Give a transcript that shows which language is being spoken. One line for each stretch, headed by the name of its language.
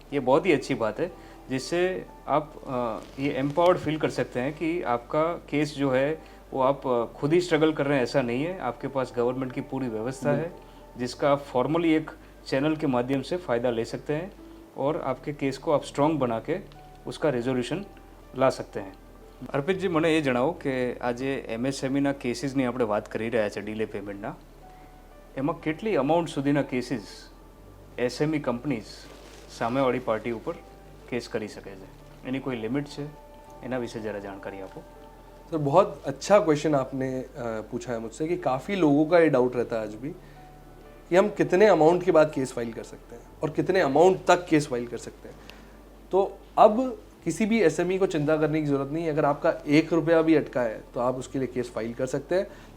Hindi: ये बहुत ही अच्छी बात है, जिससे आप ये एम्पावर्ड फील कर सकते हैं कि आपका केस जो है वो आप खुद ही स्ट्रगल कर रहे हैं, ऐसा नहीं है। आपके पास गवर्नमेंट की पूरी व्यवस्था है जिसका आप फॉर्मली एक चैनल के माध्यम से फ़ायदा ले सकते हैं और आपके केस को आप स्ट्रॉन्ग बना के उसका रेजोल्यूशन ला सकते हैं।
Gujarati: અર્પિત જી, મને એ જણાવો કે આજે એમએસએમઈના કેસીસની આપણે વાત કરી રહ્યા છે, ડીલે પેમેન્ટના, એમાં કેટલી અમાઉન્ટ સુધીના કેસીસ એસએમઈ કંપનીઝ સામેવાળી પાર્ટી ઉપર કેસ કરી શકે છે? એની કોઈ લિમિટ છે? એના વિશે જરા જાણકારી આપો।
Hindi: सर बहुत अच्छा क्वेश्चन आपने पूछा है मुझसे कि काफ़ी लोगों का ये डाउट रहता है आज भी कि हम कितने अमाउंट के बाद केस फाइल कर सकते हैं और कितने अमाउंट तक केस फाइल कर सकते हैं। तो अब किसी भी एसएमई को चिंता करने की ज़रूरत नहीं है। अगर आपका 1 रुपया भी अटका है तो आप उसके लिए केस फाइल कर सकते हैं।